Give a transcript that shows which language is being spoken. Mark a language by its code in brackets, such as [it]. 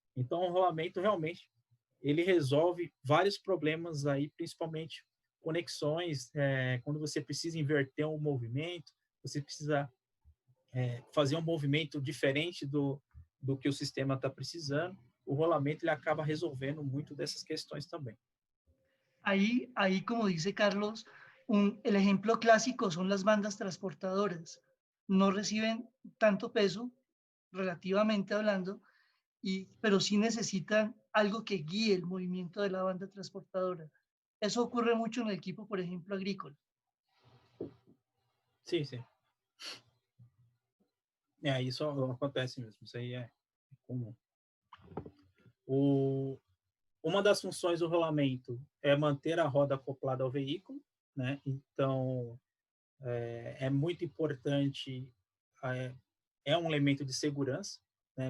[pt] Então, o rolamento realmente ele resolve vários problemas aí, principalmente conexões, quando você precisa inverter um movimento, você precisa fazer um movimento diferente do que o sistema está precisando, o rolamento ele acaba resolvendo muito dessas questões também. [es] Ahí como dice Carlos, el ejemplo clásico son las bandas transportadoras. No reciben tanto peso, relativamente hablando, pero sí necesitan algo que guíe el movimiento de la banda transportadora. Eso ocurre mucho en el equipo, por ejemplo, agrícola. [pt] Sim, sim. Isso acontece mesmo, isso aí é comum. Uma das funções do rolamento é manter a roda acoplada ao veículo, né? Então, é muito importante, é um elemento de segurança, né?